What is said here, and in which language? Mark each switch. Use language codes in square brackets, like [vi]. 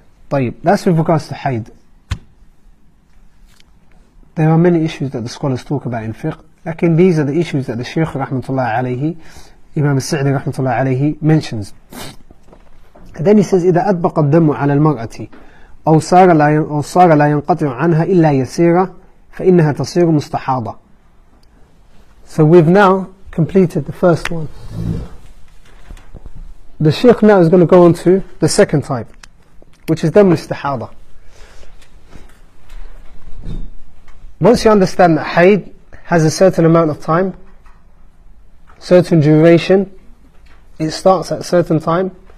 [en] That's with regards to haid. There are many issues that the scholars talk about in fiqh, lakin these are the issues that the Shaykh rahmatullah alayhi, Imam al-Sa'di rahmatullah alayhi mentions. And then he says [ar] إذا أطبق الدم على المرأة أو صار لا ينقطع عنها إلا يسيرا فإنها تصير مستحاضة. [en] So we've now completed the first one. The Shaykh now is going to go on to the second type, which is dam al-istihada. Once you understand that haid has a certain amount of time, certain duration, it starts at a certain time,